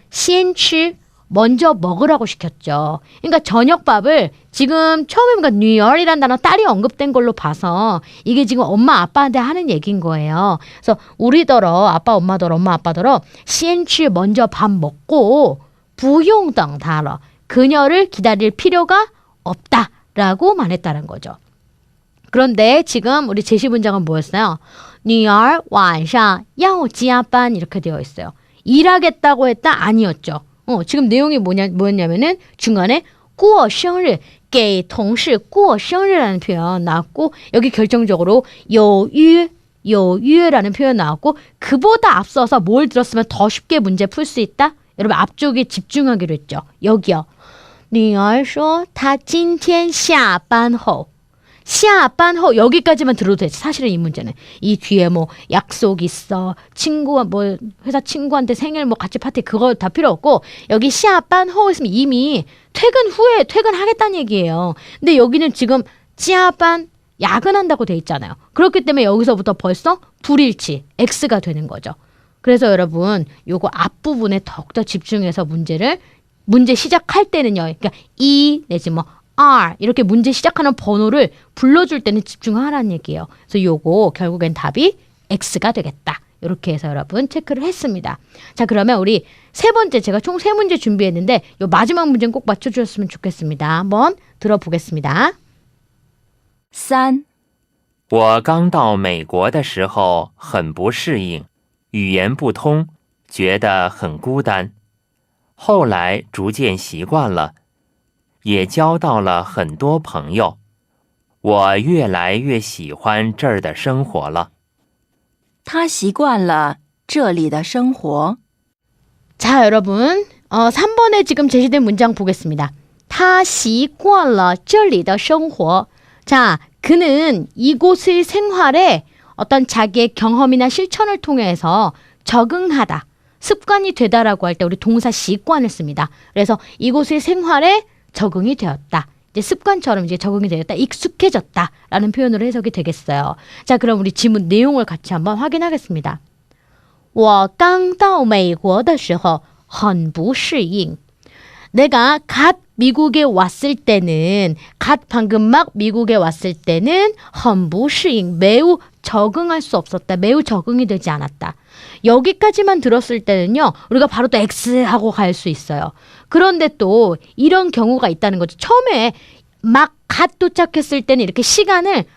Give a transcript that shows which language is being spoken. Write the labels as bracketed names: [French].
[Chinese] 先吃 [Korean] 먼저 먹으라고 시켰죠. 그러니까 저녁밥을 지금 처음에 그러니까 뉴얼이란 단어 딸이 언급된 걸로 봐서 이게 지금 엄마 아빠한테 하는 얘기인 거예요. 그래서 우리더러 아빠 엄마더러 엄마 아빠더러 시엔치 먼저 밥 먹고 부용당 달러 그녀를 기다릴 필요가 없다라고 말했다는 거죠. 그런데 지금 우리 제시 문장은 뭐였어요? [Chinese] 女儿晚上要加班 [Korean] 이렇게 되어 있어요. 일하겠다고 했다? 아니었죠. 지금 내용이 뭐였냐면은 중간에 [Chinese] 过生日给同事过生日 [Korean] 라는 표현 나왔고 여기 결정적으로 有约 라는 표현 나왔고 그보다 앞서서 뭘 들었으면 더 쉽게 문제 풀 수 있다? 여러분 앞쪽에 집중하기로 했죠. 여기요. [Chinese] 女儿说她今天下班后 下班后 [Korean] 여기까지만 들어도 되지. 사실은 이 문제는 이 뒤에 뭐 약속 있어 친구와 뭐 회사 친구한테 생일 뭐 같이 파티 그거 다 필요 없고 여기 下班后있으면 이미 퇴근 후에 퇴근하겠다는 얘기예요. 근데 여기는 지금 加班 야근한다고 돼 있잖아요. 그렇기 때문에 여기서부터 벌써 불일치 X가 되는 거죠. 그래서 여러분 요거 앞부분에 더욱더 집중해서 문제 시작할 때는요. 그러니까 이 내지 뭐 R 이렇게 문제 시작하는 번호를 불러줄 때는 집중하라는 얘기예요. 그래서 요거 결국엔 답이 X가 되겠다. 이렇게 해서 여러분 체크를 했습니다. 자, 그러면 우리 세 번째 제가 총 3문제 준비했는데 요 마지막 문제는 꼭 맞춰주셨으면 좋겠습니다. 한번 들어보겠습니다. 3. [Chinese] 我刚到美国的时候很不适应，语言不通，觉得很孤单。后来逐渐习惯了。也交到了很多朋友，我越来越喜欢这儿的生活了。他习惯了这里的生活。 [Korean] 자, 여러분 3번에 지금 제시된 문장 보겠습니다. [Chinese] 他习惯了这里的生活. [Korean] 자, 그는 이곳의 생활에 어떤 자기의 경험이나 실천을 통해서 적응하다, 습관이 되다라고 할 때 우리 동사 시관을 씁니다. 그래서 이곳의 생활에 적응이 되었다. 이제 습관처럼 이제 적응이 되었다. 익숙해졌다라는 표현으로 해석이 되겠어요. 자, 그럼 우리 지문 내용을 같이 한번 확인하겠습니다. [Chinese] 我刚到美国的时候很不适应. [Korean] 내가 갓 미국에 왔을 때는 갓 방금 막 미국에 왔을 때는 [Chinese] 很不适应 [Korean] 매우 적응할 수 없었다. 매우 적응이 되지 않았다. 여기까지만 들었을 때는요. 우리가 바로 또 X하고 갈 수 있어요. 그런데 또 이런 경우가 있다는 거죠. 처음에 막 갓 도착했을 때는 이렇게 시간을